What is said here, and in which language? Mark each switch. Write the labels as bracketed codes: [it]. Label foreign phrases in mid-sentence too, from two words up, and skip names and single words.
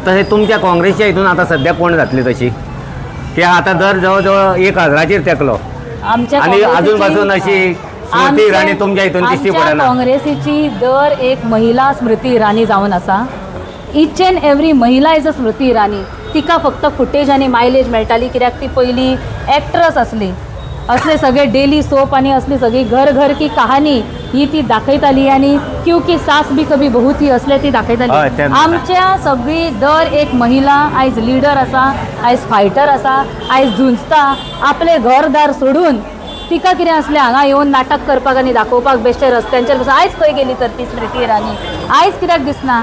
[kok] तशें तुमच्या काँग्रेसच्या हितून आतां सद्या कोण जातली तशी ते आतां दर जवळ जवळ 1000 तेकलो आनी अजून पासून अशी स्मृती इराणी तुमच्या हितून दिसती पडना. काँग्रेसीची दर एक महिला स्मृती इराणी जावन आसा. [en] each and every [kok] महिला [en] is a [kok] स्मृती इराणी. तिका फक्त फुटेज आनी मायलेज मेळटाली कित्याक ती पयलीं एक्ट्रेस आसली. असले सगळे [en] daily soap [kok] आनी असली सगळी घर घर की कहानी ही ती दाखयताली आनी क्योंकि सास भी कभी बहू थी असले ती दाखयताली. आमच्या सगळी दर एक महिला आयज लिडर आसा आयज फायटर आसा आयज झुंजता आपले घरदार सोडून. तिका कितें असलें हांगा येवन नाटक करपाक आनी दाखोवपाक बेश्टे रस्त्यांचेर बसून आयज खंय गेली तर ती स्मृती इराणी आयज कित्याक दिसना.